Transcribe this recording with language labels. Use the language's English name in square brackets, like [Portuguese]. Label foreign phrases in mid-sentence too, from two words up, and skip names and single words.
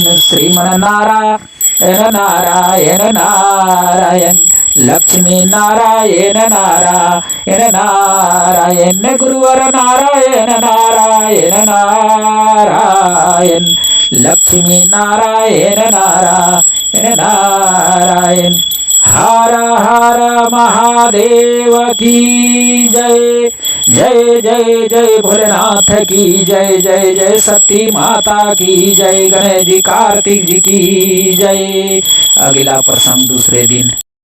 [Hindi] श्रीमन नारायण नारायण नारायण, लक्ष्मी नारायण नारायण नारायण। गुरुवर नारायण नारायण नारायण, लक्ष्मी नारायण नारायण नारायण। हर हर महादेव की जय। जय जय जय भोलेनाथ की जय। जय जय सती माता की जय। गणेश जी कार्तिक जी की जय। अगला प्रसंग दूसरे दिन।